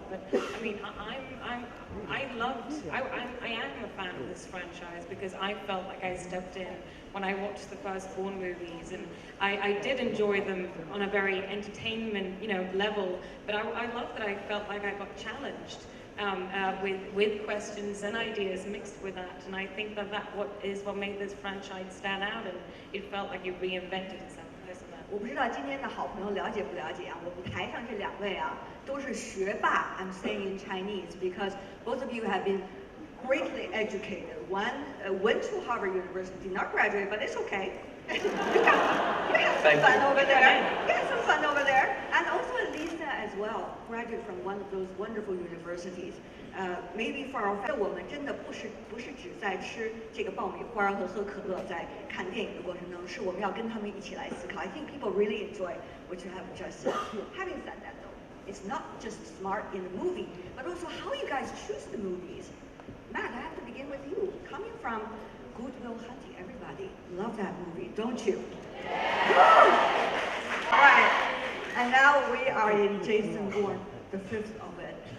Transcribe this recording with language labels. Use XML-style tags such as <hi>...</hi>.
<en>But I mean, I am a fan of this franchise because I felt like I stepped in when I watched the first Bourne movies, and I did enjoy them on a very entertainment, you know, level. But I love that I felt like I got challenged with questions and ideas mixed with that, and I think that what made this franchise stand out, and it felt like you reinvented itself.</en> <zh>我不知道今天的好朋友了解不了解啊？我们台上这两位啊，都是学霸。</zh> <en>I'm saying in Chinese because both of you have been greatly educated. One went to Harvard University, did not graduate, but it's okay. you have some fun over there. You have some fun over there. And also Lisa as well, graduated from one of those wonderful universities. Maybe for our family,</en> <zh>我们真的不是只在吃这个爆米花和喝可乐，在看电影的过程中，是我们要跟他们一起来思考。</zh> <en>I think people really enjoy what you have just said. Having said that, though, it's not just smart in the movie, but also how you guys choose the movies. Matt, I have to begin with you. Coming from Good Will Hunting, everybody love that movie, don't you? All right, and now we are in Jason Bourne, the fifth of it.</en>